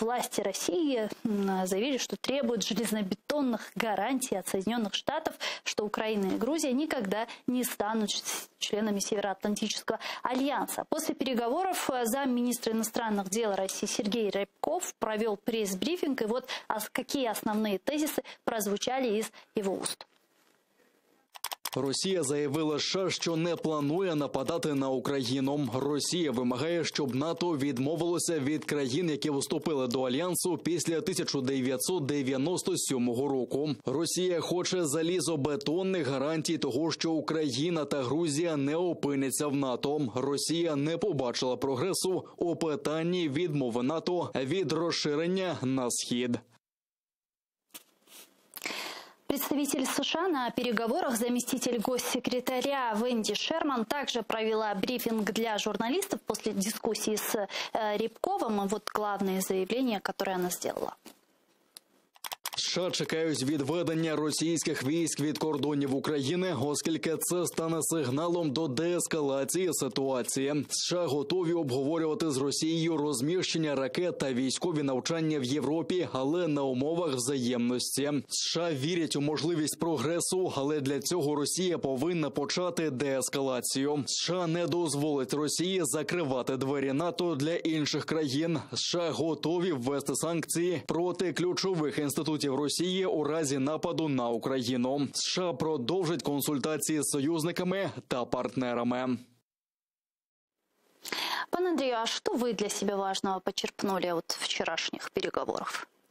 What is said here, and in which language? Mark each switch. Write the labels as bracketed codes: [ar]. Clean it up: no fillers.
[ru] Власти России заявили, что требуют железнобетонных гарантий от Соединенных Штатов, что Украина и Грузия никогда не станут членами Североатлантического альянса. После переговоров замминистра иностранных дел России Сергей Рябков провел пресс-брифинг. И вот какие основные тезисы прозвучали из его уст. [uk] Росія заявила США, що не планує нападати на Україну. Росія вимагає, щоб НАТО відмовилося від країн, які вступили до Альянсу після 1997 року. Росія хоче залізобетонних гарантій того, що Україна та Грузія не опиняться в НАТО. Росія не побачила прогресу у питанні відмови НАТО від розширення на схід. [ru] Представитель США на переговорах, заместитель госсекретаря Венди Шерман, также провела брифинг для журналистов после дискуссии с Рябковым. И вот главные заявления, которые она сделала. [uk] США чекають відведення російських військ від кордонів України, оскільки це стане сигналом до деескалації ситуації. США готові обговорювати з Росією розміщення ракет та військові навчання в Європі, але на умовах взаємності. США вірять у можливість прогресу, але для цього Росія повинна почати деескалацію. США не дозволить Росії закривати двері НАТО для інших країн. США готові ввести санкції проти ключових інститутів Росії у разі нападу на Україну. США продовжать консультації з союзниками та партнерами. [ru] Пан Андрей, а что вы для себя важного почерпнули от вчерашних переговоров?